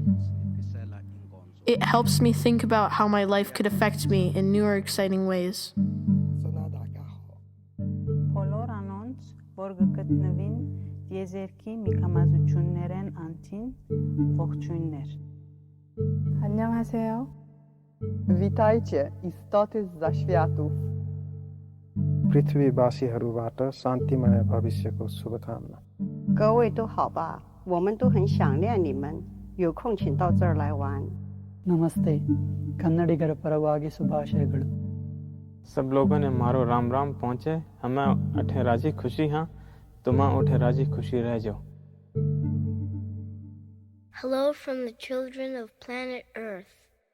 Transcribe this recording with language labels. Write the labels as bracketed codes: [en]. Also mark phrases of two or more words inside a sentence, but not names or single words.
[en] It helps me think about how my life could affect me in newer, exciting ways. [ko] 안녕하세요. [pl] Witajcie, istoty z zaświatów. [ne] पृथ्वीवासीहरूबाट शान्तिमय भविष्यको शुभकामना [yue] 各位都好吧我们都很想念你们有空请到这儿来玩 [kn] ನಮಸ್ತೆ ಕನ್ನಡಿಗರ ಪರವಾಗಿ ಶುಭಾಶಯಗಳು [raj] सब लोगों ने मारो राम राम पहुँचे हमें अठे राजी खुशी हाँ तुम उठे राजी खुशी रह जाओ. [en] Hello from the children of planet Earth.